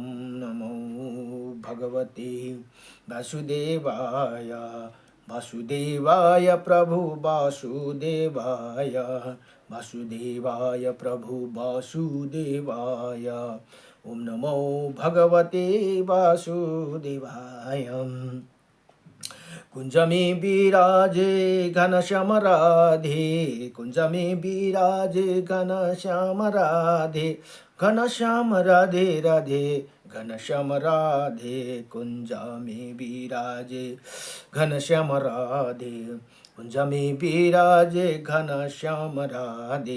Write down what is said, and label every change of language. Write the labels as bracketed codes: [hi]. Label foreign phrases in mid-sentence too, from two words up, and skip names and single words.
[sa] नमो भगवते वासुदेवाय। वासुदेवाय प्रभु वासुदेवाय, वासुदेवाय प्रभु वासुदेवाय। ओम नमो भगवते वासुदेवाय। [hi] कुंज में विराजे घनश्याम राधे, कुंज में विराजे घनश्याम राधे। घनश्याम राधे राधे, घनश्याम राधे। कुंज में विराजे घनश्याम राधे, कुंज में विराजे घनश्याम राधे।